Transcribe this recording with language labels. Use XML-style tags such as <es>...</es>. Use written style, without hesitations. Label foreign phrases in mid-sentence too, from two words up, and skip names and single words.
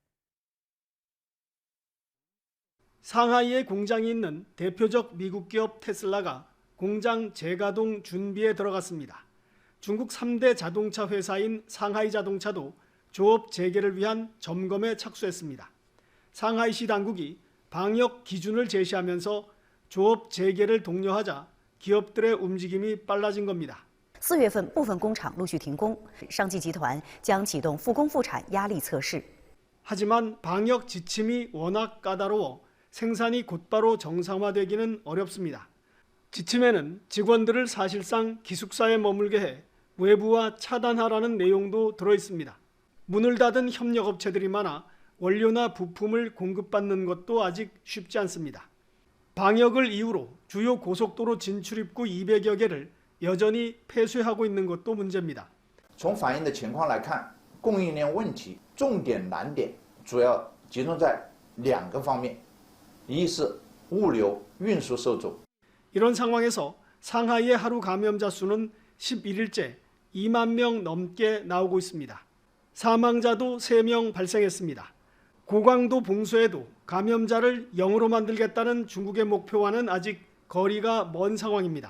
<ko>상하이에 공장이 있는 대표적 미국 기업 테슬라가 공장 재가동 준비에 들어갔습니다. 중국 3대 자동차 회사인 상하이 자동차도 조업 재개를 위한 점검에 착수했습니다. 상하이시 당국이 방역 기준을 제시하면서 조업 재개를 독려하자 기업들의 움직임이 빨라진 겁니다.</ko> <zh>4 月份部分工厂陆续停工，上汽集团将启动复工复产压力测试。</zh> <ko>하지만 방역 지침이 워낙 까다로워 생산이 곧바로 정상화되기는 어렵습니다. 지침에는 직원들을 사실상 기숙사에 머물게 해 외부와 차단하라는 내용도 들어있습니다. 문을 닫은 협력업체들이 많아 원료나 부품을 공급받는 것도 아직 쉽지 않습니다. 방역을 이유로 주요 고속도로 진출입구 200여 개를 여전히 폐쇄하고 있는 것도 문제입니다.</ko> <zh>从反映的情况来看，供应链问题重点难点主要集中在2个方面，一是物流运输受阻。</zh> <ko>이런 상황에서 상하이의 하루 감염자 수는 11일째 2만 명 넘게 나오고 있습니다. 사망자도 3명 발생했습니다. 고강도 봉쇄에도 감염자를 0으로 만들겠다는 중국의 목표와는 아직 거리가 먼 상황입니다.</ko>